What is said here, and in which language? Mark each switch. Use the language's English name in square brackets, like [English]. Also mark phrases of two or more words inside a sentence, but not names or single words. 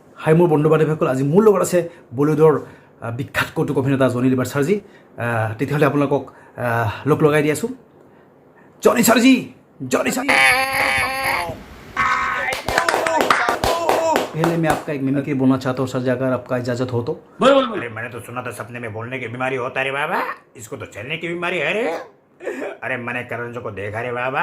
[Assamese] হাই মোৰ বন্ধু বান্ধৱীসকল, আজি মোৰ লগত আছে বলিউডৰ বিখ্যাত কৌতুক অভিনেতা জনি লিভাৰ ছাৰজি। তেতিয়াহ'লে আপোনালোকক লগ লগাই দি আছোঁ। জনি ছাৰজি, [Hindi] जॉनी सर, पहले मैं आपका एक मिमिक्री बोलना चाहता हूँ सर, अगर आपका इजाजत हो तो। बोल बोल बोल। अरे मैंने तो सुना था सपने में बोलने की बीमारी होता रे बाबा, इसको तो चलने की बीमारी है रे। अरे मैंने करण जो को देखा रे बाबा।